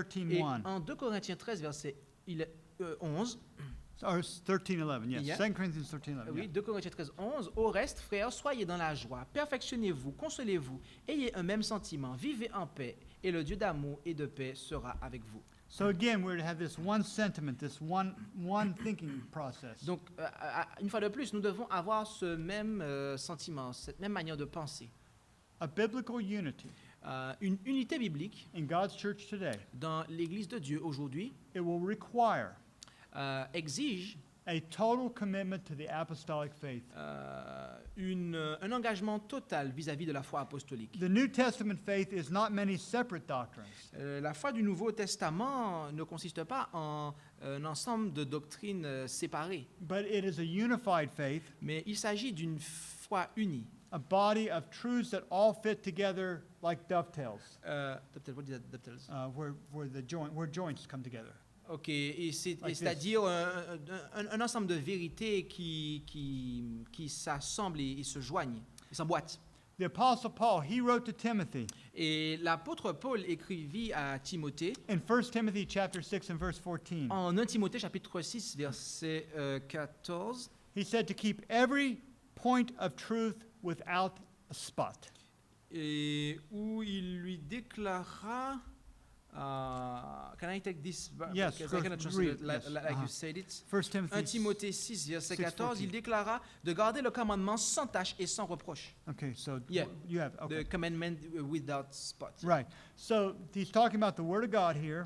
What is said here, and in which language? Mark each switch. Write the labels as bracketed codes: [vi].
[en] 13:1, [fr] en 2 Corinthiens 13, verset 11, [en] or 13:11, yes, Yeah. 2 Corinthians 13:11. [fr] oui, 2 Corinthiens 13, 11, au reste, frères, soyez dans la joie, perfectionnez-vous, consolez-vous, ayez un même sentiment, vivez en paix, et le Dieu d'amour et de paix sera avec vous. [en] So again, we're to have this one sentiment, this one thinking process. [fr] Donc, une fois de plus, nous devons avoir ce même sentiment, cette même manière de penser. [en] A biblical unity [fr] Une unité biblique [en] in God's church today, [fr] dans l'Église de Dieu aujourd'hui [en] it will require [fr] exige [en] a total commitment to the apostolic faith. [fr] un engagement total vis-à-vis de la foi apostolique. [en] The New Testament faith is not many separate doctrines. [fr] La foi du Nouveau Testament ne consiste pas en un ensemble de doctrines séparées, [en] But it is a unified faith, [fr] mais il s'agit d'une foi unie. [en] a body of truths that all fit together like dovetails, What is that, dovetails? where joints come together. [fr] Ok, et [en] Like [fr] c'est-à-dire un ensemble de vérités qui s'assemblent et se joignent, et s'emboîtent. [en] The Apostle Paul, he wrote to Timothy [fr] Et l'apôtre Paul écrivit à Timothée, [en] in 1 Timothy chapter 6 and verse 14. [fr] en 1 Timothée chapitre 6, verset 14, [en] He said to keep every point of truth without a spot. [fr] et où il lui déclara [en] Can I take this? Yes, Because I go cannot translate read, it like, yes. like you Uh-huh. said it. 1 Timothy. [fr] 1 Timothée 6, verset 14, [en] 6:14. [fr] il déclara de garder le commandement sans tache et sans reproche. [en] Okay, so Yeah. you have, okay. The commandment without spot. Right. So he's talking about the Word of God here,